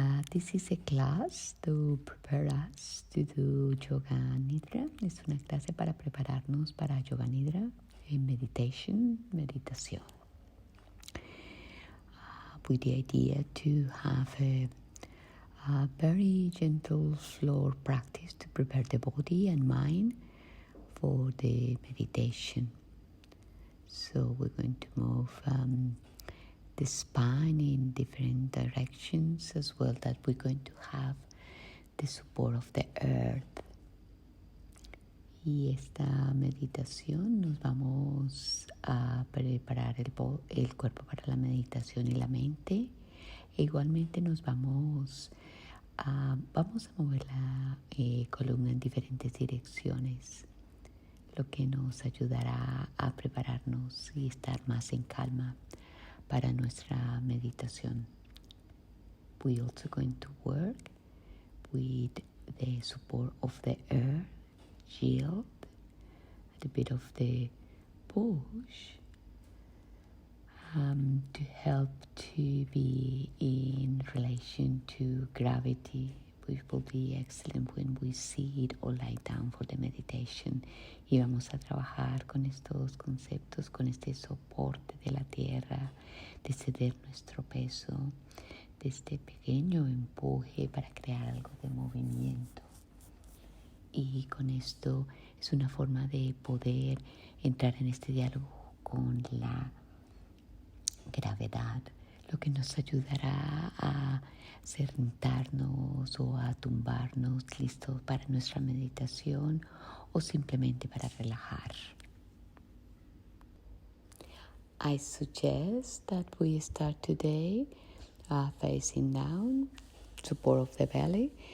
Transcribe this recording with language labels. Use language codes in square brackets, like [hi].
[en] This is a class to prepare us to do Yoga Nidra. [es] Es una clase para prepararnos para Yoga Nidra en meditación. [en] With the idea to have a very gentle floor practice to prepare the body and mind for the meditation. So we're going to move the spine in different directions, as well that we're going to have the support of the earth. [es] Y esta meditación nos vamos a preparar el cuerpo para la meditación y la mente. E igualmente nos vamos a mover la columna en diferentes direcciones, lo que nos ayudará a prepararnos y estar más en calma para nuestra meditación. [en] We're also going to work with the support of the earth, yield, a bit of the push, to help to be in relation to gravity, which will be excellent when we sit or lie down for the meditation. [es] Y vamos a trabajar con estos conceptos, con este soporte de la tierra, de ceder nuestro peso, de este pequeño empuje para crear algo de movimiento. Y con esto es una forma de poder entrar en este diálogo con la gravedad, lo que nos ayudará a sentarnos o a tumbarnos listos para nuestra meditación o simplemente para relajar. [en] I suggest that we start today facing down, support of the belly.